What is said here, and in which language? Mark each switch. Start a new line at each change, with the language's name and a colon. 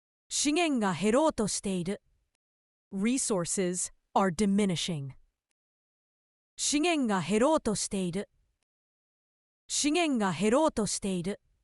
Japanese: 資源が減ろうとしている.
English: Resources are diminishing.
Japanese: 資源が減ろうとしている.資源が減ろうとしている.